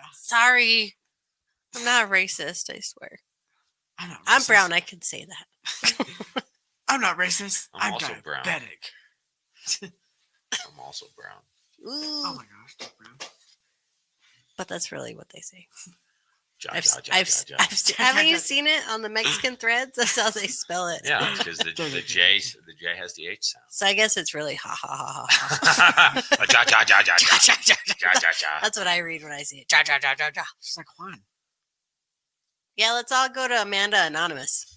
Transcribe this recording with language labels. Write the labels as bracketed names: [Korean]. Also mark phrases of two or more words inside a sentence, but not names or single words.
[English] Sorry. I'm not racist, I swear. I'm not I'm racist. brown, I can say that. I'm not racist. I'm I'm also brown. diabetic. I'm also brown. Ooh. Oh my gosh, that's brown. But that's really what they say. Ja, I've, ja, ja, I've, ja, ja. I've, haven't you seen it on the Mexican threads? That's how they spell it. Yeah, because the J has the H sound. So I guess it's really ha ha ha ha. Ja, ja, ja, ja, Ja, ja. ja, ja, Ja, ja. ja, ja. That's what I read when I see it. Ja, ja, ja, ja, ja. Just like Juan. Yeah, let's all go to Amanda Anonymous.